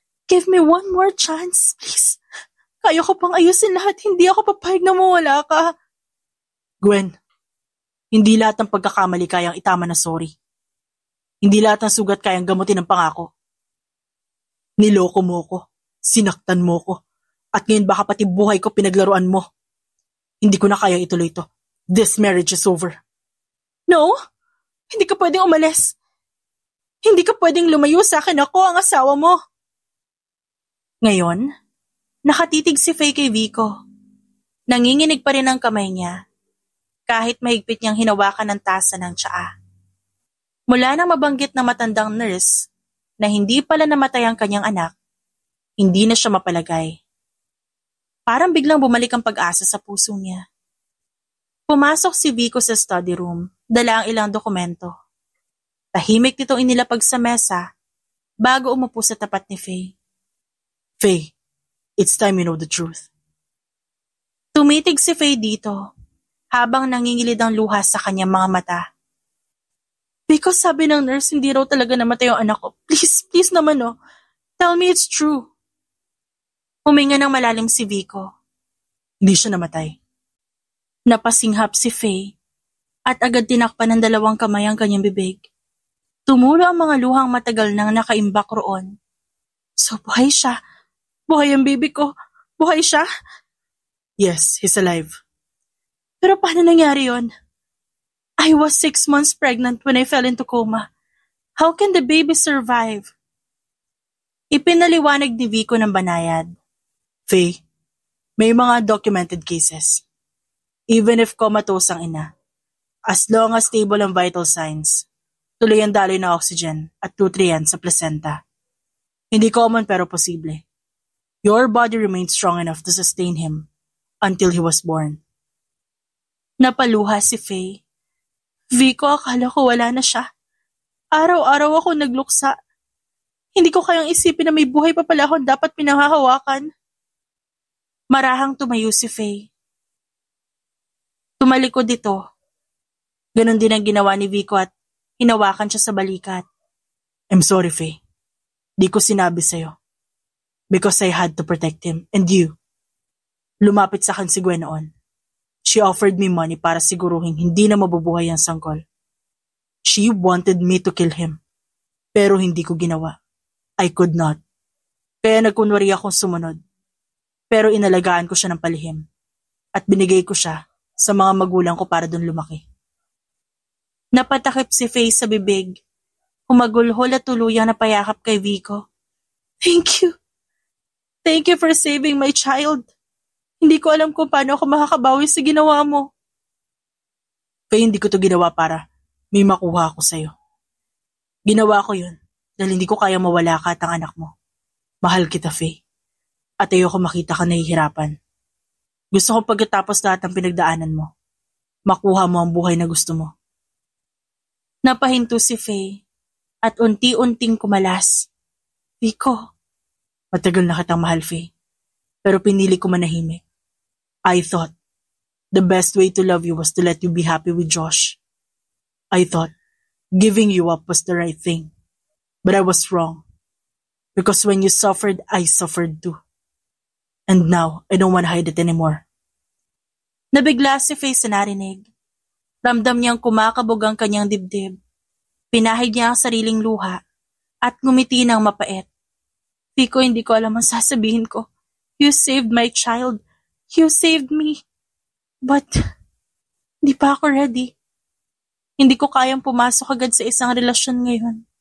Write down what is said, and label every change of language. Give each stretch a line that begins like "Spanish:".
English: Give me one more chance, please.
Filipino: Kaya ko pang ayusin lahat, hindi ako papayag na mawala ka. Gwen, hindi lahat ng pagkakamali kayang itama na sorry. Hindi lahat ng sugat kayang gamutin ng pangako. Niloko mo ko, sinaktan mo ko, at ngayon baka pati buhay ko pinaglaruan mo. Hindi ko na kaya ituloy ito.
English: This marriage is over.
Filipino: No, hindi ka pwedeng umalis. Hindi ka pwedeng lumayo sa akin, ako ang asawa mo. Ngayon, nakatitig si Faye kay Vico. Nanginginig pa rin ang kamay niya, kahit mahigpit niyang hinawakan ang tasa ng tsaa. Mula nang mabanggit na matandang nurse na hindi pala namatay ang kanyang anak, hindi na siya mapalagay. Parang biglang bumalik ang pag-asa sa puso niya. Pumasok si Vico sa study room, dala ang ilang dokumento. Tahimik nitong inilapag sa mesa bago umupo sa tapat ni Faye.
English: Faye, it's time you know the truth.
Filipino: Tumitig si Faye dito habang nangingilid ang luha sa kanyang mga mata. Vico, sabi ng nurse hindi raw talaga namatay ang anak ko. Please naman oh.
English: Tell me it's true.
Filipino: Huminga ng malalim si Vico. Hindi siya namatay. Napasinghap si Faye at agad tinakpan ng dalawang kamay ang kanyang bibig. Tumulo ang mga luhang matagal nang nakaimbak roon. So buhay siya. Buhay ang baby ko. Buhay siya.
English: Yes, he's alive.
Filipino: Pero paano nangyari yon?
English: I was 6 months pregnant when I fell into coma. How can the baby survive?
Filipino: Ipinaliwanag ni Vico ng banayad. Faye, may mga documented cases.
English: Even if comatose
Filipino: ang ina,
English: as long as stable
Filipino: ang vital signs, tuloy ang daloy ng oxygen at nutrient sa placenta. Hindi common pero posible.
English: Your body remained strong enough to sustain him until he was born.
Filipino: Napaluha si Faye. Vico, akala ko wala na siya. Araw-araw ako nagluksa. Hindi ko kayang isipin na may buhay pa pala akong dapat pinanghahawakan. Marahang tumayo si Faye. Tumalikod ito. Ganon din ang ginawa ni Vico at hinawakan siya sa balikat.
English: I'm sorry,
Filipino: Faye. Di ko sinabi sa'yo.
English: Because I had to protect him and you.
Filipino: Lumapit sa akin si Gwen noon.
English: She offered me money
Filipino: para siguruhin hindi na mabubuhay ang sanggol.
English: She wanted me to kill him.
Filipino: Pero hindi ko ginawa.
English: I could not.
Filipino: Kaya nagkunwari akong sumunod. Pero inalagaan ko siya ng palihim. At binigay ko siya sa mga magulang ko para dun lumaki. Napatakip si Faye sa bibig. Humagulhol at tuluyang napayakap kay Vico.
English: Thank you. Thank you for saving my child.
Filipino: Hindi ko alam kung paano ako makakabawi sa ginawa mo. Kaya hindi ko to ginawa para may makuha ako sa'yo. Ginawa ko yun dahil hindi ko kaya mawala ka at ang anak mo. Mahal kita, Faye. At ayoko makita ka nahihirapan. Gusto ko pagkatapos lahat ng pinagdaanan mo, makuha mo ang buhay na gusto mo. Napahinto si Faye at unti-unting kumalas. Vico. Matagal na kitang mahal, Faye. Pero pinili ko manahimik.
English: I thought the best way to love you was to let you be happy with Josh I thought giving you up was the right thing. But I was wrong. Because when you suffered, I suffered too. And now, I don't want to hide it anymore.
Filipino: Nabigla si Faye sa narinig. Ramdam niyang kumakabog ang kanyang dibdib. Pinahid niya ang sariling luha at ngumiti ng mapait. Vico, hindi ko alam ang sasabihin ko.
English: You saved my child. You saved me.
Filipino: But, hindi pa ako ready. Hindi ko kayang pumasok agad sa isang relasyon ngayon.